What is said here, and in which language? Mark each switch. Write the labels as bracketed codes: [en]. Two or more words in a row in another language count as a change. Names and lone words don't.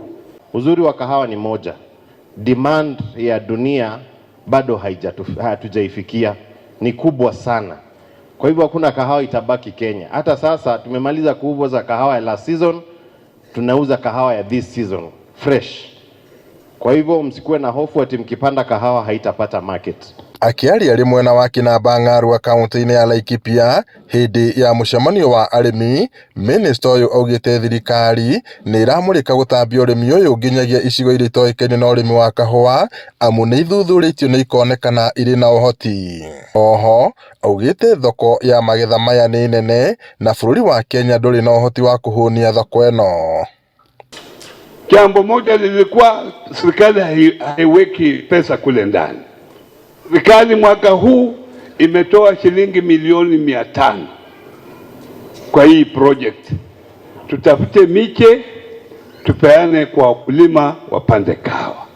[sw] Uzuri wa kahawa ni moja, demand ya dunia bado hatujaifikia, ni kubwa sana. Kwa hivyo hakuna kahawa itabaki Kenya. Hata sasa tumemaliza kuuza kahawa ya [en] last season, [sw] tunauza kahawa ya [en] this season fresh. [sw] Kwa hivyo msikuwe na hofu ati mkipanda kahawa haitapata market. [ki] Akiaria ari mwena wa Kinamba Ng'arua kaunti-inĩ ya Laikipia hindi ya mũcemanio wa arĩmi, minista ũyũ augĩte thirikari nĩ ĩramũrĩka gũtambia ũrĩmi ũyũ nginyagia icigo iria itoĩkaine na ũrĩmi wa kahũa amu nĩ ithuthurĩtio nĩ ikonekana irĩ na ũhoti. Oho augĩte thoko ya magetha maya nĩ nene na bũrũri wa Kenya ndũrĩ na ũhoti wa kũhũnia thoko ĩno. [sw] Jambo moja lilikuwa serikali haiweki pesa kule ndani. Serikali mwaka huu imetoa shilingi milioni 500 kwa hii project. Tutafute miche tupeane kwa wakulima wapande kahawa.